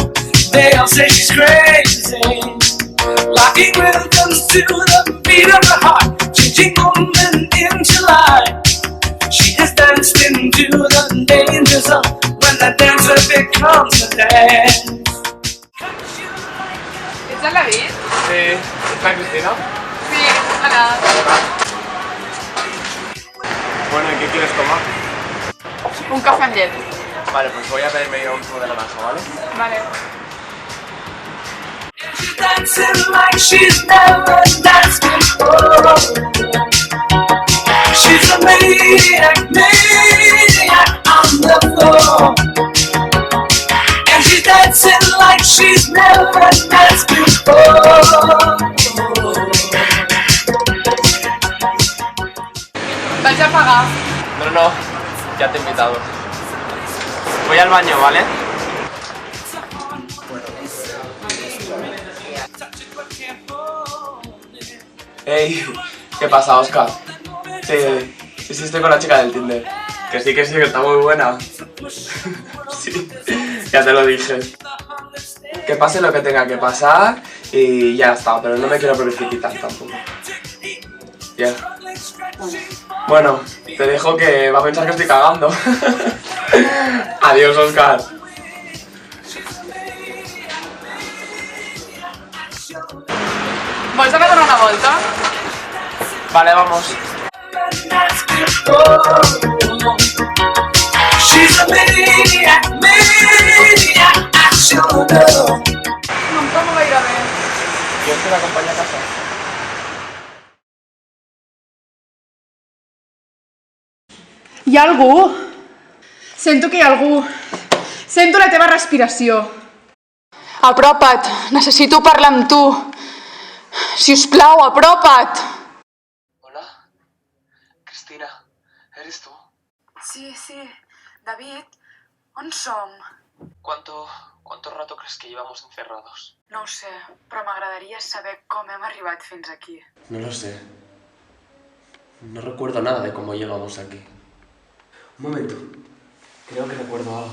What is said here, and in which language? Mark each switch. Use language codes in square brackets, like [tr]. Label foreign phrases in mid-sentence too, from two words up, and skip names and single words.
[en] They all say she's crazy, locking rhythms to the beat of her heart, changing woman into life. She has danced into the danger zone when the dancer becomes a dance. [ca] Ets el David? [es] Sí, ¿es la Cristina? Sí, hola. Bueno, ¿y qué quieres tomar? [ca] Un cafè amb llet. [es] Vale, pues voy a pedirme yo un zumo de naranja, ¿vale? Vale. [en] She's dancing like she's never danced before. She's a maniac on the floor. And she's dancing like she's never danced before. [ca] Vaig a pagar. [es] No, ya te he invitado. Voy al baño, ¿vale? Hey, ¿qué pasa, Oscar? Sí, estoy con la chica del Tinder. Que sí, que está muy buena. Sí, ya te lo dije. Que pase lo que tenga que pasar y ya está, pero no me quiero precipitar tampoco. Ya. Bueno, te dejo que va a pensar que estoy cagando. Adiós, Oscar. [ca] Vols anar a donar una volta? [es] Vale, vamos. [en] She's a maniac at your door. [ca] No em trobo gaire bé. [es] ¿Quieres que te acompañe a casa? [ca] Hi ha algú? Sento que hi ha algú. Sento la teva respiració. Apropa't, necessito parlar amb tu. Si us plau, apropa't. [es] Hola, Cristina, ¿eres tú? [ca] Sí, David, on som? [es] ¿Cuánto rato crees que llevamos encerrados? [ca] No ho sé, però m'agradaria saber com hem arribat fins aquí. [es] No lo sé. No recuerdo nada de cómo llegamos aquí. Un momento. Creo que recuerdo algo.